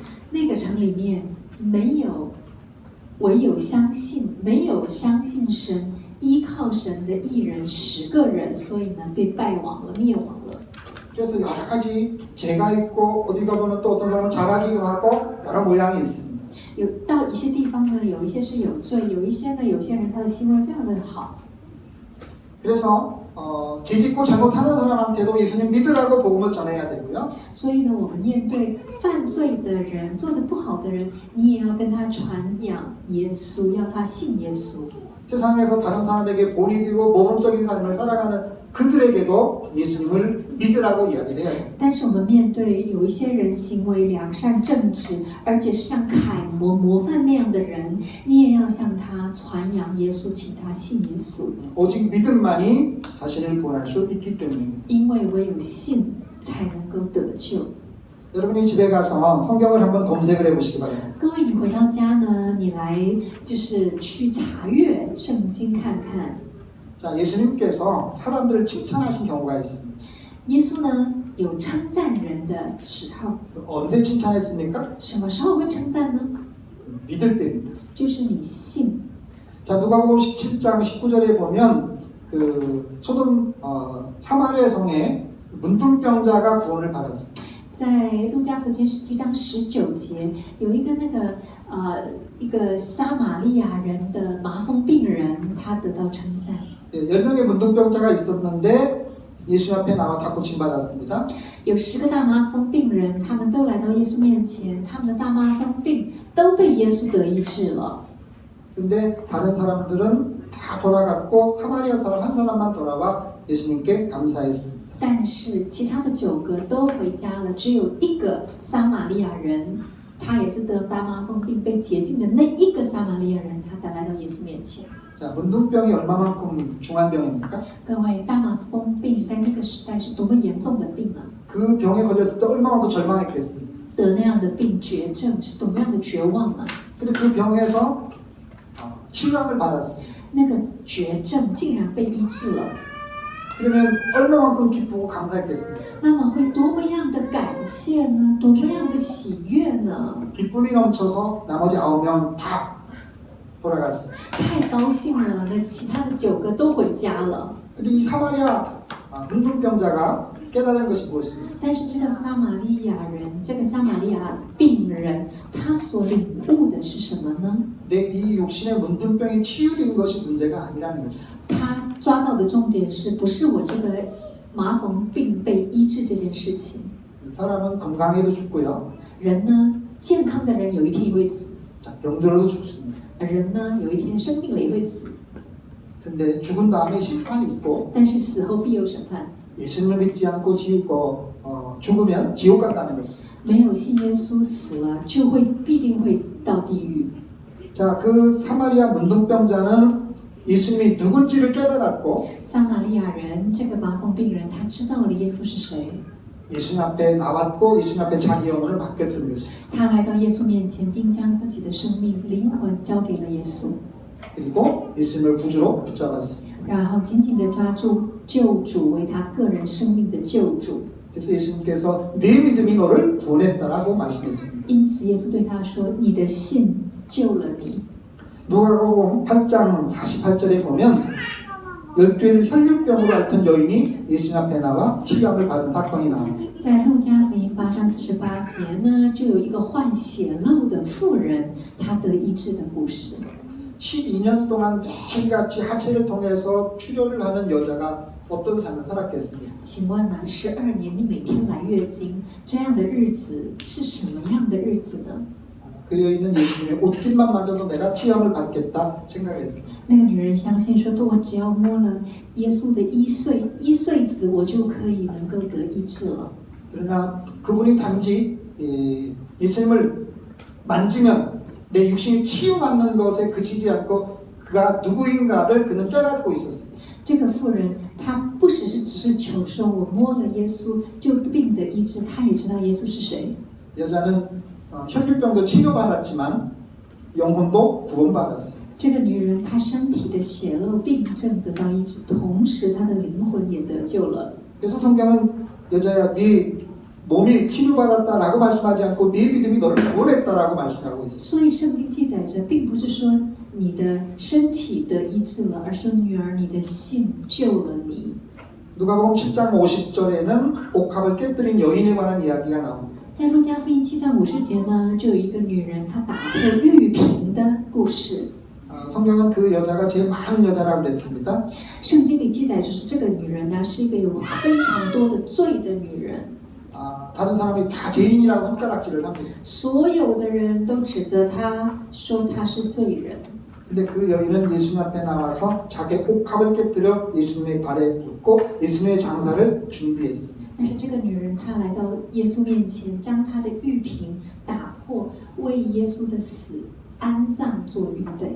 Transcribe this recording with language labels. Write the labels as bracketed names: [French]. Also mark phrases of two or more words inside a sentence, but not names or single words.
[Chinese] 那个城里面没有，唯有相信，没有相信神、依靠神的义人10个人，所以呢被败亡了、灭亡了。 [Korean] 그래서 여러 가지 죄가 있고 어디 가보면 또 어떤 사람은 잘하기도 하고 여러 모양이 있습니다. [Chinese] 有到一些地方呢，有一些是有罪，有一些呢，有些人他的行为非常的好。 [Korean] 그래서 죄짓고 잘못하는 사람한테도 예수님 믿으라고 복음을 전해야 되고요. [Chinese] 所以呢，我们面对犯罪的人、做得不好的人，你也要跟他传讲耶稣，要他信耶稣。 [Korean] 세상에서 다른 사람에게 본이 되고 모범적인 삶을 살아가는 그들에게도 예수님을 믿으라고 이야기를 해요. [Chinese] 但是我们面对有一些人行为良善正直，而且是像楷模模范那样的人，你也要向他传扬耶稣，请他信耶稣， [Korean] 오직 믿음만이 자신을 구원할 수 있기 때문입니다. [Chinese] 因为唯有信才能够得救。 [Korean] 여러분이 집에 가서 성경을 한번 검색을 해보시기 바랍니다. [Chinese] 各位，你回到家呢，你来就是去查阅圣经看看。 [Korean] 자, 예수님께서 사람들을 칭찬하신 경우가 있습니다. [Chinese] 耶稣呢有称赞人的时候， [Korean] 언제 칭찬했습니까? [Chinese] 什么时候会称赞呢？ [Korean] 믿을 때입니다. [Chinese] 就是你信。 [Korean] 자, 누가복음 17장 19절에 보면 그 소돔 사마리아 성에 문둥병자가 구원을 받았습니다. [Chinese] 在路加福音17章19节，有一个一个撒玛利亚人的麻风病人，他得到称赞。 [Korean] 10명의 문둥병자가 있었는데 예수님 앞에 나와 다 고침받았습니다. [Chinese] 有10个大麻风病人，他们都来到耶稣面前，他们的大麻风病都被耶稣得医治了。 [Korean] 근데 다른 사람들은 다 돌아갔고 사마리아 사람 한 사람만 돌아와 예수님께 감사했습니다. [Chinese] 但是其他的9个都回家了，只有一个撒玛利亚人，他也是得大麻风病被洁净的那一个撒玛利亚人，他来到耶稣面前。 [Korean] 자, 문둥병이 얼마만큼 중한 병입니까? [Chinese] 各位，大麻风病在那个时代是多么严重的病啊！ [Korean] 그 병에 걸렸을 때 얼마만큼 절망했겠습니까? [Chinese] 得那样的病，绝症是多么样的绝望啊！ [Korean] 근데 그 병에서 치유함을 받았어요. [Chinese] 那个绝症竟然被医治了， [Korean] 그러면 얼마만큼 기쁘고 감사했겠습니까? [Chinese] 那么会多么样的感谢呢？多么样的喜悦呢？ [Korean] 기쁨이 넘쳐서 나머지 9명은 다 돌아갔어요. [Chinese] 太高兴了，那其他的9个都回家了。 [Korean] 근데 이 사마리아 문둥병자가 깨달은 것이 무엇입니까? [Chinese] 但是这个撒玛利亚人，这个撒玛利亚病人，他所领悟的是什么呢？ [Korean] 내 이 육신의 문둥병이 치유된 것이 문제가 아니라는 것이죠. [Chinese] 他抓到的重点是不是我这个麻风病被医治这件事情？ [Korean] 사람은 건강해도 죽고요. [Chinese] 人呢，健康的人有一天也会死， [Korean] 자, 병들어도 죽습니다. [Chinese] 人呢，有一天生病了也会死， [Korean] 근데 죽은 다음에 심판이 있고 [Chinese] 但是死后必有审判。 [Korean] 예수님을 믿지 않고 죽으면 지옥 간다는 것입니다. [Chinese] 没有信耶稣死了，就必定会到地狱。 [Korean] 자, 그 사마리아 문둥병자는 예수님이 누군지를 깨달았고 [Chinese] 撒玛利亚人这个麻风病人，他知道了耶稣是谁， [Korean] 예수님 앞에 나왔고 예수님 앞에 자기 영혼을 맡겼던 것입니다. [Chinese] 他来到耶稣面前，并将自己的生命、灵魂交给了耶稣， [Korean] 그리고 예수님을 구주로 붙잡았습니다. [Chinese] 然后紧紧地抓住救主为他个人生命的救主。 [Korean] 그래서 예수님께서 네 믿음이 너를 구원했다라고 말씀했습니다. [Chinese] 因此，耶稣对他说：“你的信救了你。” [Korean] 누가복음 8장 48절에 보면 12일 혈류병으로 앓던 여인이 예수님 앞에 나와 치유함을 받은 사건이 나옵니다. [Chinese] 在路加福音8章48节呢，就有一个患血漏的妇人，她得医治的故事。 [Korean] 12년 동안 매일같이 하체를 통해서 출혈을 하는 여자가 어떤 삶을 살았겠습니까? [Chinese] 请问呢，12年你每天来月经，这样的日子是什么样的日子呢？ [Korean] 그 여인은 예수님의 옷깃만 만져도 내가 치유함을 받겠다 생각했습니다. [Chinese] 那个女人相信说，我只要摸了耶稣的衣穗子，我就可以能够得医治了。 [Korean] 그러나 그분이 단지 예수님을 만지면 내 육신이 치유받는 것에 그치지 않고 그가 누구인가를 그는 깨닫고 있었습니다. [Chinese] 这个妇人，她不只是求说，我摸了耶稣就病得医治，她也知道耶稣是谁。 [Korean] 여자는 혈류병도 치료받았지만 영혼도 구원받았습니다. [Chinese] 这个女人，她身体的血漏病症得到医治，同时她的灵魂也得救了。 [Korean] 그래서 성경은 여자야 네 몸이 치료받았다라고 말씀하지 않고 네 믿음이 너를 구원했다라고 말씀하고 있습니다. [Chinese] 所以圣经记载着，并不是说你的身体得医治了，而说女儿，你的信救了你。 [Korean] 누가복음 7장 50절에는 옥합을 깨뜨린 여인에 관한 이야기가 나옵니다. [Chinese] 在路加福音7章50节呢，就有一个女人，她打破玉瓶的故事。 [Korean] 성경은 그 여자가 제일 많은 여자라고 그랬습니다. [Chinese] 圣经里记载就是这个女人呢，是一个有非常多的罪的女人。 [Korean] 다른 사람이 다 죄인이라고 손가락질을 합니다. [Chinese] 所有的人都指责她，说她是罪人。 [Korean] 근데 그 여인은 예수님 앞에 나와서 자기 옥합을 깨뜨려 예수님의 발에 붓고 예수님의 장사를 준비했습니다. [Chinese] 但是这个女人她来到耶稣面前，将她的玉瓶打破，为耶稣的死安葬做预备。